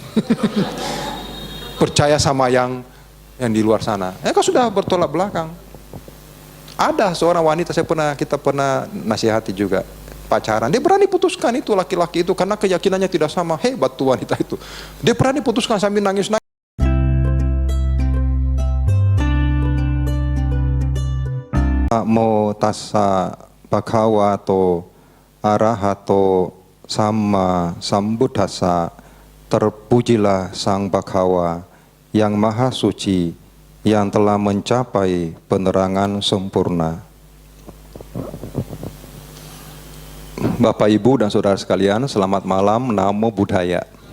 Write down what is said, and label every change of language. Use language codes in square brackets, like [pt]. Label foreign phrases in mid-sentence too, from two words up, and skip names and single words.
[id] Percaya sama yang di luar sana. Kok sudah bertolak belakang. Ada seorang wanita, kita pernah nasihati juga, pacaran. Dia berani putuskan itu laki-laki itu karena keyakinannya tidak sama. Hebat tuh wanita itu. Dia berani putuskan sambil nangis-nangis. [pi] Namo tassa bhagavato arahato sama sambuddhassa. [id] Terpujilah Sang Bhagawa yang maha suci, yang telah mencapai penerangan sempurna. Bapak, Ibu, dan saudara sekalian, selamat malam. [pi] Namo Buddhaya.